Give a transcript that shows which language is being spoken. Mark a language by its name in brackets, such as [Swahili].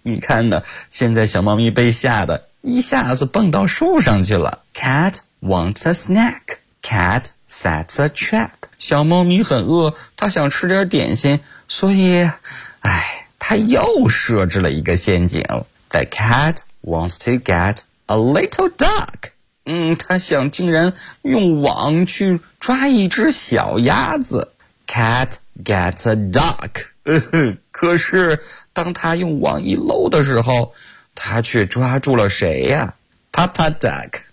[Chinese] 你看呢，现在小猫咪被吓得一下子蹦到树上去了。 [English] Cat wants a snack. Cat sets a trap. [Chinese] 小猫咪很饿，它想吃点点心，所以，它又设置了一个陷阱。 [English] The cat wants to get a little duck. [Chinese] 它想竟然用网去抓一只小鸭子。 [English] Cat gets a duck. [Chinese] 可是，当它用网一搂的时候，它却抓住了谁呀？ [English] Papa duck.